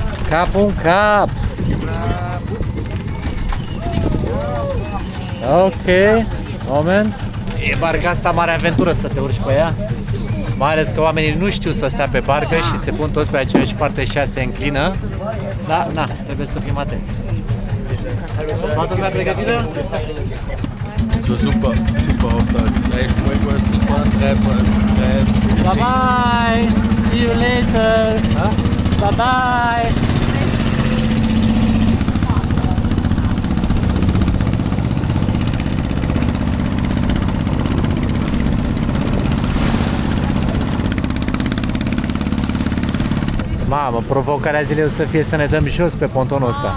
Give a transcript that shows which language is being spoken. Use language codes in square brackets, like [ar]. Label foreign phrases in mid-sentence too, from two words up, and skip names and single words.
[ro] Capul în cap. Ok, moment. E barca asta mare aventură să te urci pe ea. Mai ales că oamenii nu știu să stea pe barcă și se pun toți pe aceeași parte și ea se înclină. Da, na, trebuie să fim atenți. Toată lumea pregătită? [de] So super, super Auftrag. Rechts, Swingboard, super, Treppe, [en] Bye bye! See you later! Bye bye! [ro] Mamă, provocarea zilei o să fie să ne dăm jos pe pontonul ăsta.